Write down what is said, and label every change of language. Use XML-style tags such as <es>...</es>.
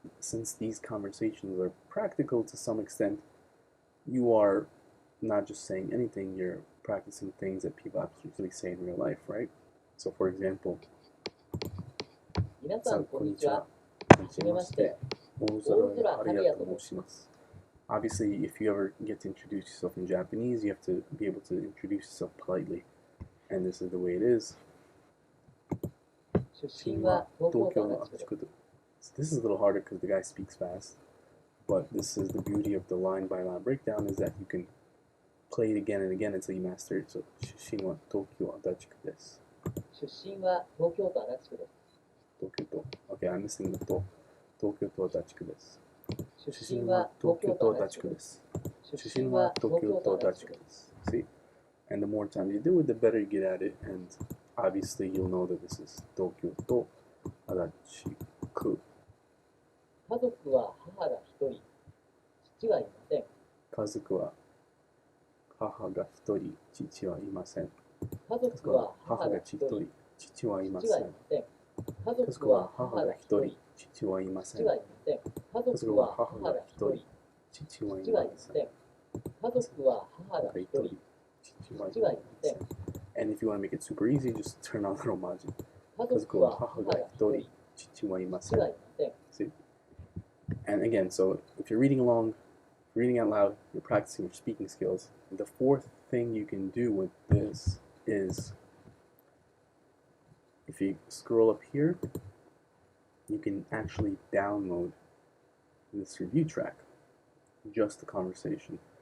<en>Since these conversations are practical to some extent, you are not just saying anything, you're practicing things that people actually say in real life, right? So, for example,</en> <ja>皆さんこんにちは。はじめまして。大空春也と申します。</ja> <en>Obviously, if you ever get to introduce yourself in Japanese, you have to be able to introduce yourself politely. And this is the way it is.</en> <ja>出身は東京都足立区です。</ja> <en>So this is a little harder because the guy speaks fast. But this is the beauty of the line by line breakdown, is that you can play it again and again until you master it. So,</en> <ja>出身は東京足立区です。出身は東京都足立区です。</ja> <en>東京都。Okay, I'm missing the と。</en> <ja>東京都足立区です。出身は東京都足立区です。出身は東京都足立区です。</ja> <en>See? And the more times you do it, the better you get at it. And obviously, you'll know that this is 東京都足立区。</en> <ja>家族は母が一人、父はいません。家族は母が一人、父はいません。家族は母が一人、父はいません。父はいません。家族は母が一人、父はいません。父はいません。家族は母が一人、父はい父はいません。ません。家族は母が一人、父はいません。</ja> <en>And if you want to make it super easy, just turn on little margin.</en> <ja>家族は母が一人、父はいません。父はいません。</ja> <en>See? And again, so if you're reading along, reading out loud, you're practicing your speaking skills. The fourth thing you can do with this is, if you scroll up here, you can actually download this review track, just the conversation.</en>